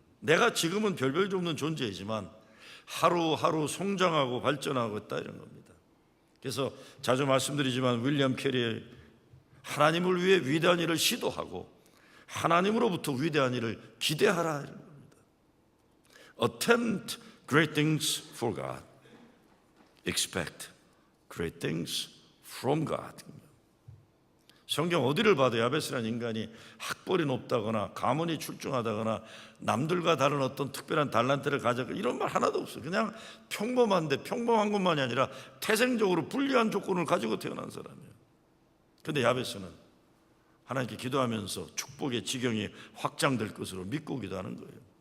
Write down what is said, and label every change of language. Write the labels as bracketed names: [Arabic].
[Korean] 내가 지금은 별볼도 없는 존재이지만 하루하루 성장하고 발전하고 있다, 이런 겁니다. 그래서 자주 말씀드리지만 윌리엄 캐리의 하나님을 위해 위대한 일을 시도하고 하나님으로부터 위대한 일을 기대하라, 이런 겁니다. [English] Attempt great things for God. Expect great things from God. [Korean] 성경 어디를 봐도 야베스라는 인간이 학벌이 높다거나 가문이 출중하다거나 남들과 다른 어떤 특별한 달란트를 가졌고 이런 말 하나도 없어요. 그냥 평범한데, 평범한 것만이 아니라 태생적으로 불리한 조건을 가지고 태어난 사람이에요. 그런데 야베스는 하나님께 기도하면서 축복의 지경이 확장될 것으로 믿고 기도하는 거예요.